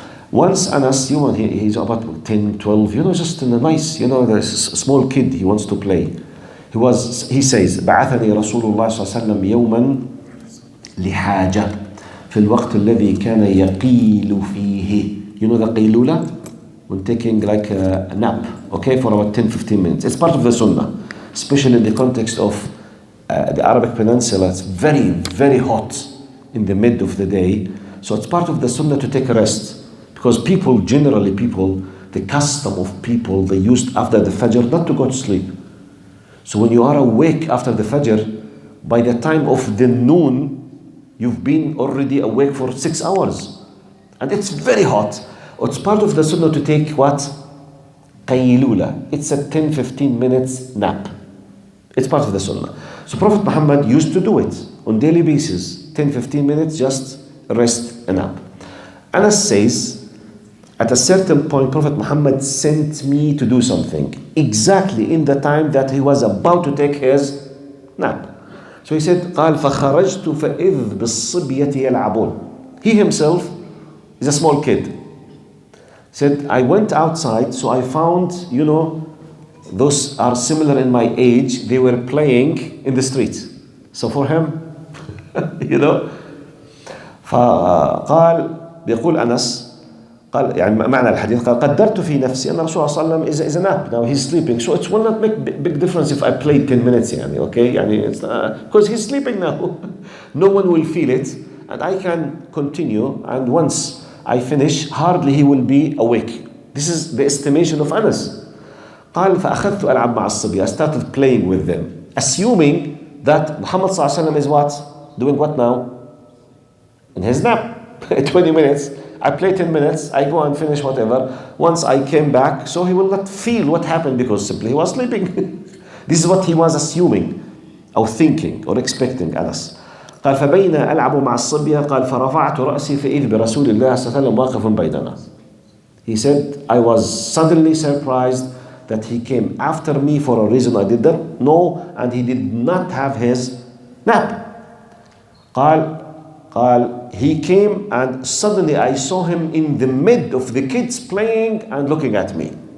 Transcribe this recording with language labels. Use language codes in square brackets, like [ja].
[en] Once Anas, he's about 10, 12, just in a nice, there's a small kid, he wants to play. [ar] He says, بعثني رسول الله صلى الله عليه وسلم يوما لحاجة في الوقت الذي كان يقيل فيه. [en] You know the قيلولة? When taking like a nap, okay, for about 10-15 minutes. It's part of the sunnah, especially in the context of the Arabic Peninsula. It's very, very hot in the mid of the day. So it's part of the sunnah to take a rest. Because generally, the custom of people, they used after the Fajr not to go to sleep. So when you are awake after the Fajr, by the time of the noon, you've been already awake for 6 hours. And it's very hot. It's part of the sunnah to take what? Qaylula. It's a 10-15 minutes nap. It's part of the sunnah. So Prophet Muhammad used to do it on daily basis. 10-15 minutes, just rest and nap. Anas says, at a certain point, Prophet Muhammad sent me to do something exactly in the time that he was about to take his nap. [ar] So he said, قال فخرجت فإذ بالصبية يلعبون. [en] He himself is a small kid. He said, I went outside, so I found, those are similar in my age. They were playing in the street. [ar] So for him, فقال بيقول أنس قال يعني معنى الحديث قال قدرت في نفسي أن الرسول صلى الله عليه وسلم [en] is a nap. Now he's sleeping, so it will not make big difference if I play 10 minutes okay, it's because he's sleeping now. No one will feel it, and I can continue, and once I finish, hardly he will be awake. This is the estimation of Anas. [ar] قال فأخذت ألعب مع الصبية. [en] I started playing with them, assuming that Muhammad صلى الله عليه وسلم is what? Doing what now? In his nap. 20 minutes. I play 10 minutes, I go and finish whatever. Once I came back, so he will not feel what happened because simply he was sleeping. This is what he was assuming, or thinking, or expecting Anas. [ar] قال فبين ألعب مع الصبية قال فرفعت رأسي فإذ برسول الله صلى الله عليه وسلم واقف بيننا. [en] He said, I was suddenly surprised that he came after me for a reason I did not know, and he did not have his nap. قال he came and suddenly I saw him in the mid of the kids playing and looking at me.